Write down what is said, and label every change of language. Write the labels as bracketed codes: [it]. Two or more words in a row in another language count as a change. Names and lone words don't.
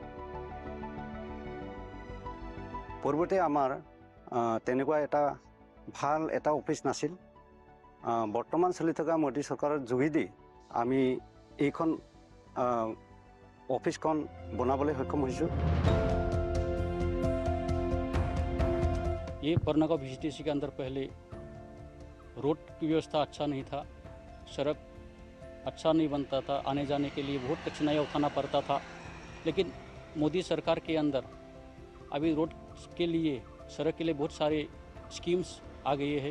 [as] পূৰ্বতে আমাৰ তেনেকুৱা এটা ভাল এটা অফিস নাছিল। বৰ্তমান চলি থকা মোদী চৰকাৰৰ যোগেদি আমি এইখন অফিসখন বনাবলৈ সক্ষম হৈছো। [hi] ये परनागांव VCTC के अंदर पहले रोड की व्यवस्था अच्छा नहीं था, सड़क अच्छा नहीं बनता था, आने जाने के लिए बहुत कठिनाइयाँ उठाना पड़ता था। लेकिन मोदी सरकार के अंदर अभी रोड के लिए, सड़क के लिए बहुत सारे स्कीम्स आ गए हैं।